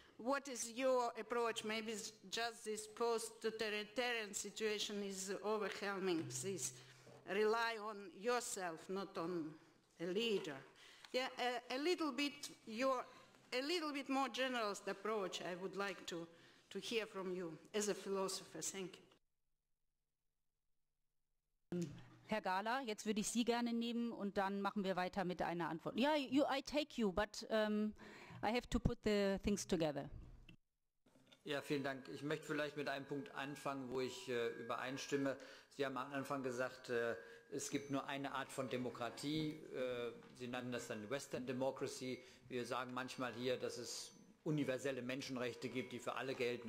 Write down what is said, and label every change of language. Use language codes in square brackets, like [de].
[en] What is your approach? Maybe it's just this post-totalitarian situation is overwhelming. This rely on yourself, not on a leader. Yeah, a little bit more general approach. I would like to hear from you as a philosopher. Thank you. [de] Herr Gahler, jetzt würde ich Sie gerne nehmen und dann machen wir weiter mit einer Antwort. [en] Ja, I take you, but I have to put the things together. [de] Ja, vielen Dank. Ich möchte vielleicht mit einem Punkt anfangen, wo ich übereinstimme. Sie haben am Anfang gesagt, es gibt nur eine Art von Demokratie. Sie nannten das dann Western Democracy. Wir sagen manchmal hier, dass es universelle Menschenrechte gibt, die für alle gelten.